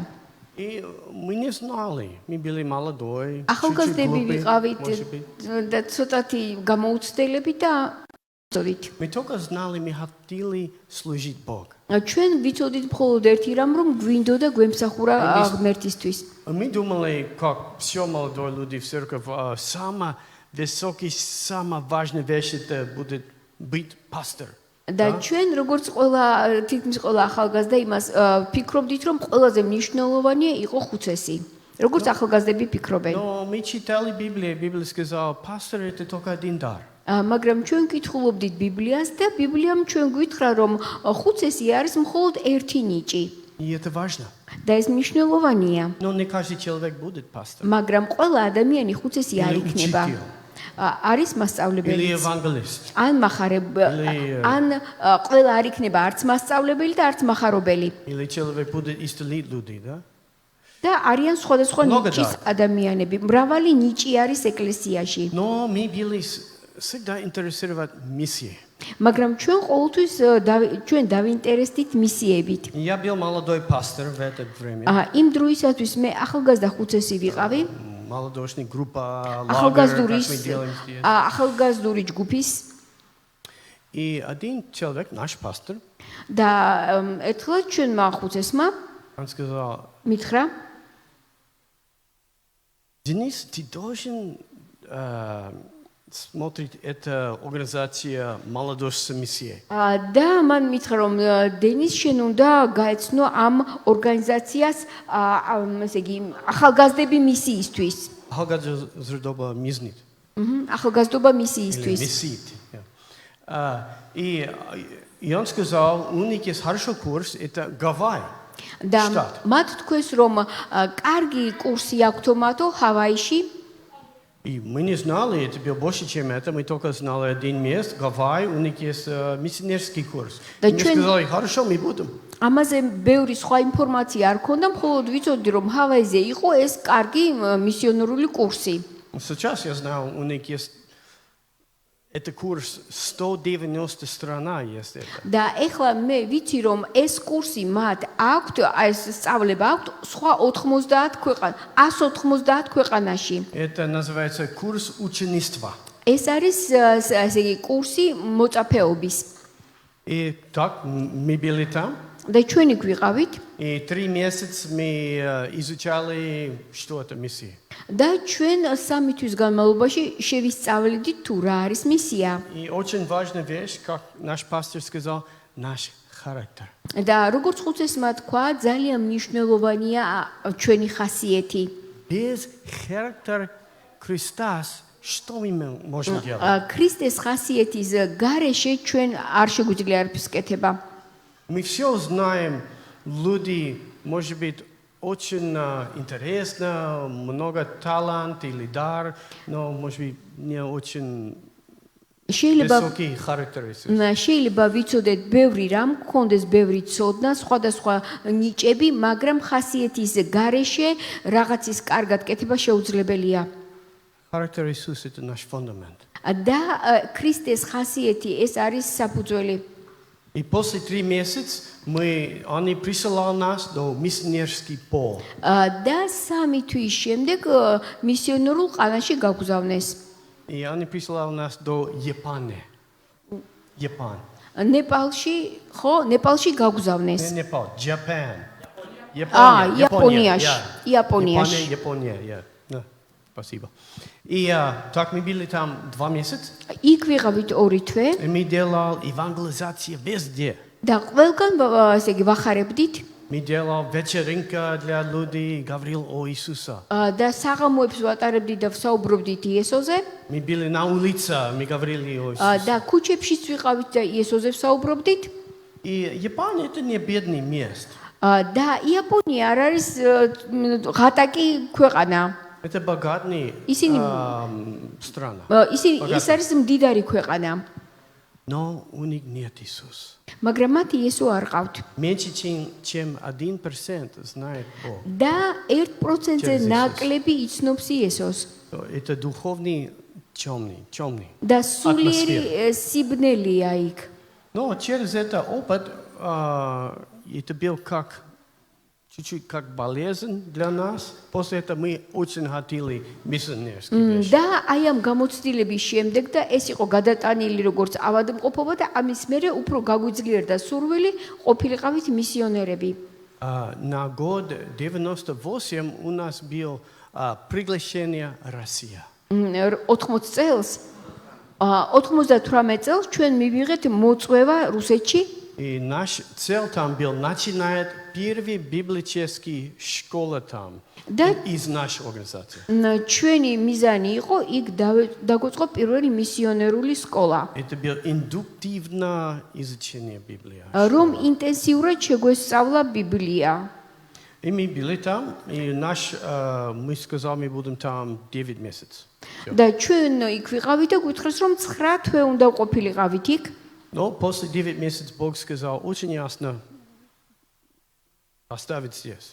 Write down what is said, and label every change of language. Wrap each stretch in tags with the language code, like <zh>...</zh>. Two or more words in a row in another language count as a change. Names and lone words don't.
<ru>И мы не знали, мы были молодой,</ru> <ka>ახალგაზრდები ვიყავით და ცოტათი გამოუცდელები და ვწოდით.</ka> <ru>Мы только знали, мы хотели служить Богу.</ru> <ka>ჩვენ ვიცოდით მხოლოდ ერთი რამ, რომ გვინდოდა გვემსახურა ღმერთისთვის.</ka> <ru>Мы думали, как все молодые люди в церкви, самая высокая, самая важная вещь это будет быть пастор.</ru> <ka>და ჩვენ როგორც ყველა თითქმის ყველა ახალგაზრდა იმას ფიქრობდით, რომ ყველაზე მნიშვნელოვანია იყო ხუცესი. როგორც ახალგაზრდები ფიქრობენ.</ka> <ru>Но мы читали Библию, Библия сказала, пастор это только один дар.</ru> <ka>მაგრამ ჩვენ კითხულობდით ბიბლიას და ბიბლიამ ჩვენ გითხრა, რომ ხუცესი არის მხოლოდ ერთი ნიჭი.</ka> <ru>И это важно.</ru> <ka>და ეს მნიშვნელოვანია.</ka> <ru>Но не каждый человек будет пастор.</ru> <ka>მაგრამ ყველა ადამიანი ხუცესი არ</ka> <ru>Или</ru> <ka>იქნება.</ka> <ru>учитель.</ru> <ka>არის</ka> <ru>Или</ru> <ka>მასწავლებელი.</ka> <ru>евангелист.</ru> <ka>ან ან ყველა არ იქნება არც მასწავლებელი და არც מחარობელი.</ka> <ru>Или человек будет исцелить людей, да?</ru> <ka>და არიან სხვადასხვა ნიჭის ადამიანები. მრავალი ნიჭი არის ეკლესიაში.</ka> <ru>Но мы были всегда интересованы миссией.</ru> <ka>მაგრამ ჩვენ ყოველთვის ჩვენ დავინტერესდით მისიებით.</ka> <ru>Я был молодой пастор в это время.</ru> <ka>იმ დროისათვის მე ახალგაზრდა ხუცესი ვიყავი.</ka> <ru>Молодежная группа, лагерь, как мы делаем здесь.</ru> <ka>ახალგაზრდური ჯგუფის.</ka> <ru>И один человек, наш пастор,</ru> <ka>და ერთხელ ჩვენმა ხუცესმა</ka> <ru>он сказал,</ru> <ka>მითხრა</ka> <ru>Денис, ты должен смотреть эту организацию молодежь с миссией.</ru> <ka>და მან მითხრა რომ დენის შენ უნდა გაეცნო ამ ორგანიზაციას ესე იგი ახალგაზრდები მისიისთვის. Ახალგაზრდობა მიზნით. ახალგაზრდობა მისიისთვის.</ka> <ru>Миссиит. И он сказал, у них есть хороший курс, это Гавайи.</ru> <ka>და მათ თქვეს რომ კარგი კურსი აქვთ მათო ჰავაიში.</ka> <ru>И мы не знали, это было больше, чем это. Мы только знали один месяц, Гавайи, у них есть миссионерский курс. И мне сказали, хорошо, мы будем.</ru> <ka>ამაზე ბევრი სხვა ინფორმაცია არ ქონდა, მხოლოდ ვიცოდი რომ ჰავაიზე იყო ეს კარგი მისიონერული კურსი.</ka> <ru>Сейчас я знаю, у них есть это курс 190 страна есть это.</ru> <ka>და ეხლა მე ვიცი რომ ეს კურსი მათ აქვთ, ეს სწავლება აქვთ სხვა 90 ქვეყანა, 190 ქვეყანაში.</ka> <ru>Это называется курс ученичества.</ru> <ka>ეს არის ესე იგი курсი მოწაფეობის.</ka> <ru>И так мы были там.</ru> <ka>და ჩვენი გვიყავით.</ka> <ru>И 3 месяца мы изучали, что это миссия.</ru> <ka>და ჩვენ 3 თვის განმავლობაში შევისწავლიდით თუ რა არის მისია.</ka> <ru>И очень важная вещь, как наш пастор сказал, наш характер.</ru> <ka>და როგორც ხუცესმა თქვა, ძალიან მნიშვნელოვანია ჩვენი ხასიეთი.</ka> <ru>Без характера Христа что мы можем делать?</ru> <ka>ქრისტეს ხასიეთის გარეშე ჩვენ არ შეგვიძლია არაფერს კეთება.</ka> <ru>Мы все знаем, люди, может быть, очень интересно, много талант или дар, но, может быть, не очень высокий характер.</ru> <ka>შეიძლება ვიცოდეთ ბევრი რამ, გქონდეს ბევრი ცოდნა, სხვადასხვა ნიჭები, მაგრამ ხასიეთის გარეშე რაღაცის კარგად კეთება შეუძლებელია.</ka> <ru>Характер Иисуса – это наш фундамент.</ru> <ka>და ქრისტეს ხასიეთი ეს არის საფუძველი.</ka> <ru>И после 3 месяца они присылали нас до миссионерский пол.</ru> <ka>და 3 თვის შემდეგ მისიონერულ ყანაში გაგზავნეს.</ka> <ru>И они присылали нас до Японии. Япон.</ru> <ka>ნეპალში, ხო, ნეპალში გაგზავნეს.</ka> <ru>Не Непал, Japan.</ru> <ka>იაპონიაში.</ka> <ru>Япония. Спасибо. И так мы были там 2 месяца.</ru> <ka>იქ ვიყავით 2 თვე.</ka> <ru>И мы делали евангелизацию везде.</ru> <ka>და ყველგან ესე იგი ვახარებდით.</ka> <ru>Мы делали вечеринка для людей, говорил о Иисусе.</ru> <ka>და საღამოებს ვატარებდით და ვსაუბრობდით იესოზე.</ka> <ru>Мы были на улице, мы говорили о Иисусе.</ru> <ka>და ქუჩებშიც ვიყავით და იესოზე ვსაუბრობდით.</ka> <ru>И Япония это не бедный место.</ru> <ka>და იაპონია არ არის ღატაკი ქვეყანა.</ka> <ru>Это богатая страна.</ru> <ka>ის არის მდიდარი ქვეყანა.</ka> <ru>Но у них нет Иисуса.</ru> <ka>მაგრამ მათ იესო არ ყავთ.</ka> <ru>Меньше, чем 1% знает Бог.</ru> <ka>და 1%-ზე ნაკლები იცნობს იესოს.</ka> <ru>Это духовный темный.</ru> <ka>და სულიერი სიბნელია იქ.</ka> <ru>Но через этот опыт это был как чуть-чуть как болезнь для нас. После этого мы очень хотели миссионерский вещь.</ru> <ka>და აი ამ გამოცდილების შემდეგ და ეს იყო გადატანილი როგორც ავადმყოფობა და ამის მერე უფრო გაგვიძლიერდა სურვილი ყოფილიყავით მისიონერები.</ka> <ru>На год 98 у нас было приглашение Россия.</ru> <ka>80 წელს 98 წელს ჩვენ მივიღეთ მოწვევა რუსეთში.</ka> <ru>И наш цель там был начинать первый библейский школа там из нашей организации.</ru> <ka>ჩვენი მიზანი იყო იქ დაგვეწყო პირველი მისიონერული სკოლა.</ka> <ru>Это было индуктивное изучение Библии.</ru> <ka>რომ ინტენსიურად შეგვესწავლა ბიბლია.</ka> <ru>И мы были там, и мы сказали, мы будем там 9 месяцев.</ru> <ka>და ჩვენ იქ ვიყავით და გვითხრეს რომ 9 თვე უნდა ყოფილიყავით იქ.</ka> <ru>Но после 9 месяцев Бог сказал очень ясно оставить здесь.</ru>